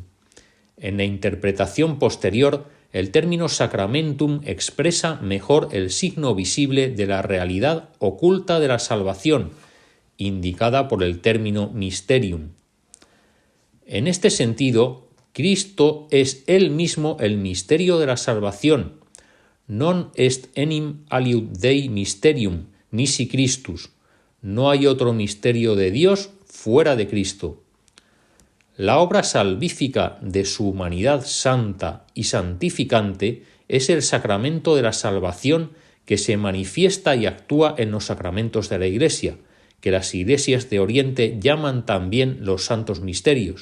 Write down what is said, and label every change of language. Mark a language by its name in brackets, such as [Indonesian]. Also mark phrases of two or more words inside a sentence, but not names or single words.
[Spanish] En la interpretación posterior, el término sacramentum expresa mejor el signo visible de la realidad oculta de la salvación, indicada por el término mysterium. En este sentido, Cristo es él mismo el misterio de la salvación. [Latin] Non est enim aliud Dei mysterium, nisi Christus. [Spanish] No hay otro misterio de Dios fuera de Cristo. La obra salvífica de su humanidad santa y santificante es el sacramento de la salvación que se manifiesta y actúa en los sacramentos de la Iglesia, que las iglesias de Oriente llaman también los santos misterios.